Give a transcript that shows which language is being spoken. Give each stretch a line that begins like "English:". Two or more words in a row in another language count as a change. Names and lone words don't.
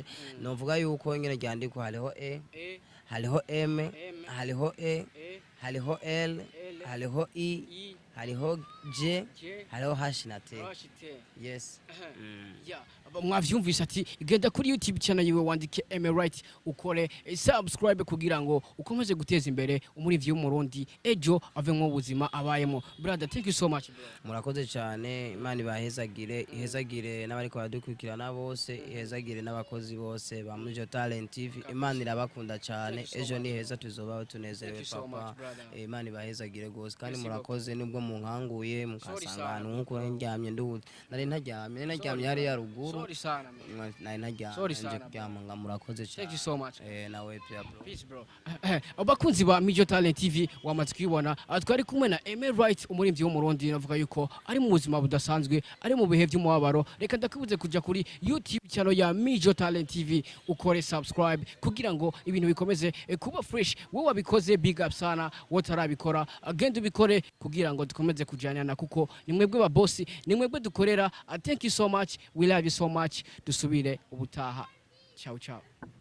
Rundi: Novuga yuko ingene ryandikwa hariho hariho M, hariho hariho L, hariho I, hariho J, hariho H na T.
English: Yes.
Rundi: Yeah, mwavyumvise ati genda kuri YouTube channel yiwe wandike Emelight ukore subscribe kugira ngo ukomeze guteza imbere umurivyi w'umurundi ejo ave mu buzima abayemo.
English: Brother, thank you so much bro.
Rundi: Murakoze cyane, Imana ihezagire n'abari ko badukurikirana bose, ihezagire n'abakozi bose ba Mijo Talent TV. Imana irabakunda cyane, ejo ni heza tuzobaho tunezerewe papa. Imana ibahezagire gose kandi murakoze nubwo munkanguye mukasangana nkuko ndyamye nari ntaryamye hari ya ruguru.
English: Sorry sana man.
Rundi: Nari ntaryamye kuryama nga murakoze cyane.
English: Thank you so much.
Rundi: Nawe pia bro.
English: Peace bro.
Rundi: Abakunzi ba Mijo Talent TV wamaze kwibona twari kumwe na Emelight umurivyi w'umurundi, navuga yuko ari mu buzima budasanzwe, ari mu bihe by'umubabaro. Reka ndakubuze kuja kuri YouTube channel ya Mijo Talent TV ukore subscribe kugira ngo ibintu bikomeze kuba fresh. Wowe wabikoze
English: big up
Rundi: sana, wotarabikora agenda ubikore kugira ngo dukomeze kujyana kuko ni mwebwe ba boss, ni mwebwe dukorera.
English: Thank you so much, we love you so much.
Rundi: Dusubire ubutaha.
Italian: Ciao ciao.